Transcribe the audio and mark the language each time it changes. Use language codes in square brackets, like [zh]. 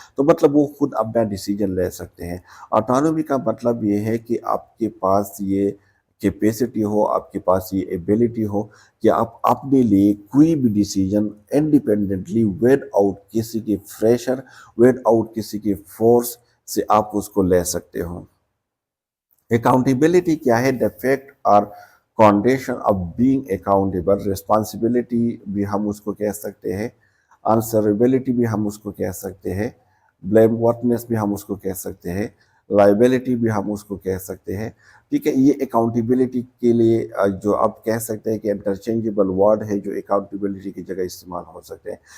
[ur] تو مطلب وہ خود اپنا ڈیسیجن لے سکتے ہیں. آٹونومی کا مطلب یہ ہے کہ آپ کے پاس یہ کیپیسٹی ہو، آپ کے پاس یہ ایبیلٹی ہو کہ آپ اپنے لیے کوئی بھی ڈیسیجن انڈیپینڈنٹلی ود آؤٹ کسی کے پریشر، ود آؤٹ کسی کے فورس سے آپ اس کو لے سکتے ہو. اکاؤنٹیبلٹی کیا ہے؟ [en] the fact or condition of being accountable. [ur] responsibility بھی ہم اس کو کہہ سکتے ہیں، answerability بھی ہم اس کو کہہ سکتے ہیں، blameworthiness بھی ہم اس کو کہہ سکتے ہیں، liability بھی ہم اس کو کہہ سکتے ہیں. ٹھیک ہے. یہ اکاؤنٹیبلٹی کے لیے جو آپ کہہ سکتے ہیں کہ انٹرچینجبل ورڈ ہے جو اکاؤنٹیبلٹی کی جگہ استعمال ہو سکتے ہیں.